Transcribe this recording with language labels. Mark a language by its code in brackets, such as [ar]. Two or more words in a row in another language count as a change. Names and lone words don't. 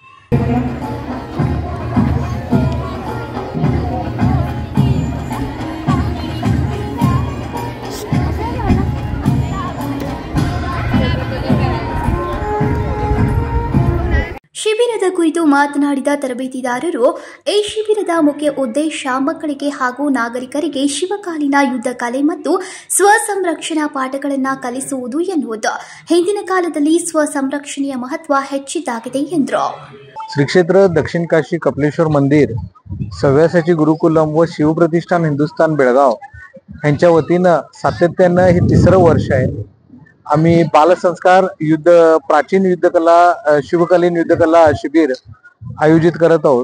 [kn] ಶಿಬಿರದ ಕುರಿತು ಮಾತನಾಡಿದ ತರಬೇತಿದಾರರು, ಈ ಶಿಬಿರದ ಮುಖ್ಯ ಉದ್ದೇಶ ಮಕ್ಕಳಿಗೆ ಹಾಗೂ ನಾಗರಿಕರಿಗೆ ಶಿವಕಾಲೀನ ಯುದ್ಧ ಕಲೆ ಮತ್ತು ಸ್ವ ಸಂರಕ್ಷಣಾ ಪಾಠಗಳನ್ನು ಕಲಿಸುವುದು ಎನ್ನುವುದು. ಹಿಂದಿನ ಕಾಲದಲ್ಲಿ ಸ್ವ ಸಂರಕ್ಷಣೆಯ ಮಹತ್ವ ಹೆಚ್ಚಿದ್ದಾಗಿದೆ ಎಂದರು. [mr] श्री क्षेत्र दक्षिण काशी कपिलेश्वर मंदिर, सव्यासाची गुरुकुलम व शिवप्रतिष्ठान हिंदुस्थान बेळगाव यांच्या वतीनं सातत्यानं हे 3रं वर्ष आहे. आम्ही बालसंस्कार युद्ध प्राचीन युद्धकला शिवकालीन युद्धकला शिबिर आयोजित करत आहोत.